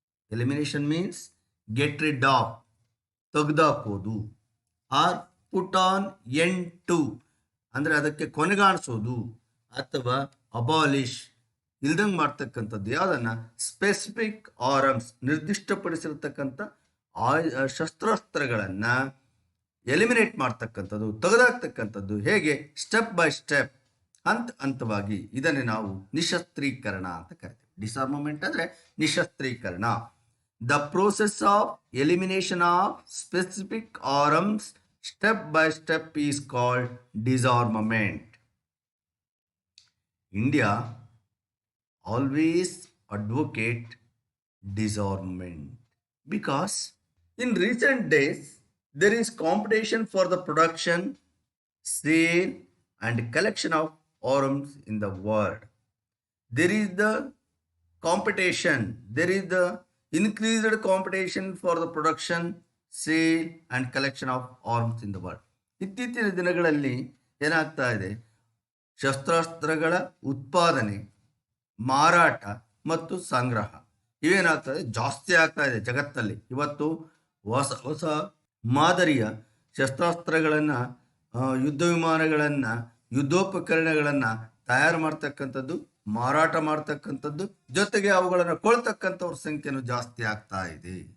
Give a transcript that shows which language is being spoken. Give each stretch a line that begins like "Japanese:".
English: Elimination means get rid of,
Kannada: ತೆಗೆದುಹಾಕೋದು,
English: or put an end to
Kannada: ಅಂದರೆ ಅದಕ್ಕೆ ಕೊನೆಗಾಣಿಸೋದು, ಅಥವಾ abolish ಇಲ್ದಂಗೆ ಮಾಡ್ತಕ್ಕಂಥದ್ದು ಯಾವುದನ್ನು
English: specific arms
Kannada: ನಿರ್ದಿಷ್ಟಪಡಿಸಿರ್ತಕ್ಕಂಥ ಶಸ್ತ್ರಾಸ್ತ್ರಗಳನ್ನು ಎಲಿಮಿನೇಟ್ ಮಾಡ್ತಕ್ಕಂಥದ್ದು, ತೆಗೆದಾಕ್ತಕ್ಕಂಥದ್ದು. ಹೇಗೆ?
English: step by step,
Kannada: ಹಂತವಾಗಿ. ಇದನ್ನೇ ನಾವು ನಿಶಸ್ತ್ರೀಕರಣ ಅಂತ ಕರಿತೀವಿ. ಡಿಸಾರ್ಮಮೆಂಟ್ ಅಂದರೆ ನಿಶಸ್ತ್ರೀಕರಣ.
English: The process of elimination of specific arms step by step is called disarmament. India always advocate disarmament because in recent days there is competition for the production, sale and collection of arms in the world. There is the competition, there is the increased competition for the production, sale and collection of arms in the world.
Kannada: ಇತ್ತೀಚಿನ ದಿನಗಳಲ್ಲಿ ಏನಾಗ್ತಾ ಇದೆ? ಶಸ್ತ್ರಾಸ್ತ್ರಗಳ ಉತ್ಪಾದನೆ, ಮಾರಾಟ ಮತ್ತು ಸಂಗ್ರಹ ಇವೇನಾಗ್ತದೆ? ಜಾಸ್ತಿ ಆಗ್ತಾ ಇದೆ ಜಗತ್ತಲ್ಲಿ. ಇವತ್ತು ಹೊಸ ಮಾದರಿಯ ಶಸ್ತ್ರಾಸ್ತ್ರಗಳನ್ನು, ಯುದ್ಧ ವಿಮಾನಗಳನ್ನು, ಯುದ್ಧೋಪಕರಣಗಳನ್ನು ತಯಾರು ಮಾಡ್ತಕ್ಕಂಥದ್ದು, ಮಾರಾಟ ಮಾಡ್ತಕ್ಕಂಥದ್ದು, ಜೊತೆಗೆ ಅವುಗಳನ್ನು ಕೊಳ್ತಕ್ಕಂಥವ್ರ ಸಂಖ್ಯೆನೂ ಜಾಸ್ತಿ ಆಗ್ತಾ ಇದೆ.